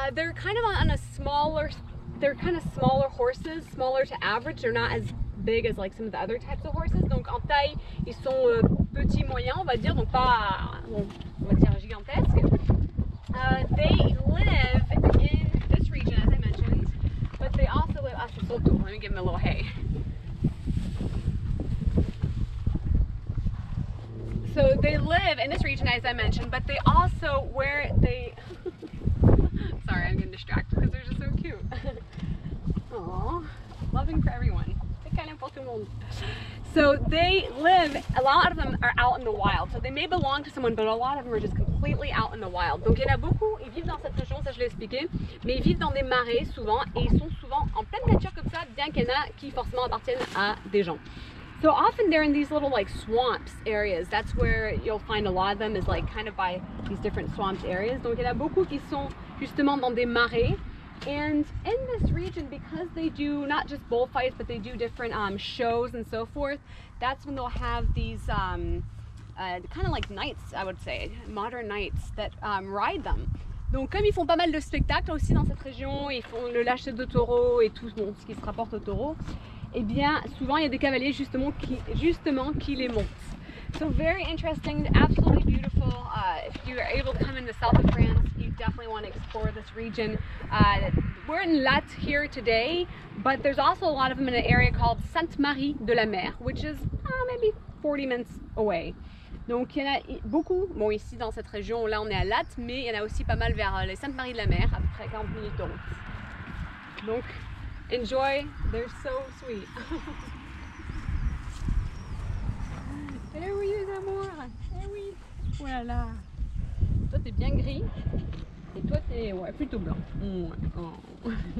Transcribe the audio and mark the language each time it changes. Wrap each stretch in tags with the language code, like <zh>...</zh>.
<en>They're kind of on a smaller, they're kind of smaller horses, smaller to average. They're not as big as like some of the other types of horses.</en> <fr>Donc en taille, ils sont petits moyens, on va dire, donc pas, bon, on va dire gigantesques.</fr> <en>They live in this region, as I mentioned, but they also live,</en> <fr>c'est son tour,</fr> <en>let me give them a little hay. So they live in this region, as I mentioned, but they also, where they, sorry, I'm getting distracted because they're just so cute. Aww, loving for everyone.</en> <fr>C'est</fr> <en>kind of</en> <fr>pour tout le monde.</fr> <en>So they live, a lot of them are out in the wild. So they may belong to someone, but a lot of them are just completely out in the wild.</en> <fr>Donc il y en a beaucoup, ils vivent dans cette région, ça je l'ai expliqué, mais ils vivent dans des marais souvent, et ils sont souvent en pleine nature comme ça, bien qu'il y en a qui forcément appartiennent à des gens.</fr> <en>So often they're in these little like swamps areas. That's where you'll find a lot of them, is like kind of by these different swamps areas.</en> <fr>Donc il y en a beaucoup qui sont justement dans des marais.</fr> <en>And in this region, because they do not just bullfights, but they do different shows and so forth, that's when they'll have these kind of like knights, I would say, modern knights that ride them.</en> <fr>Donc comme ils font pas mal de spectacles aussi dans cette région, ils font le lâcher de taureaux et tout bon, ce qui se rapporte aux taureaux, eh bien souvent il y a des cavaliers justement qui les montent.</fr> <en>So very interesting, absolutely beautiful. If you are able to come in the south of France, you definitely want to explore this region. We're in Lattes here today, but there's also a lot of them in an area called Sainte-Marie de la Mer, which is maybe 40 minutes away.</en> <fr>Donc il y en a beaucoup, bon ici dans cette région, là on est à Lattes, mais il y en a aussi pas mal vers les Sainte-Marie de la Mer, à peu près 40 minutes de route.</fr> <en>Donc enjoy, they're so sweet.</en> <fr>Eh oui les amours, eh oui, voilà. Toi t'es bien gris, et toi t'es ouais, plutôt blanc. Ouais. Oh.</fr>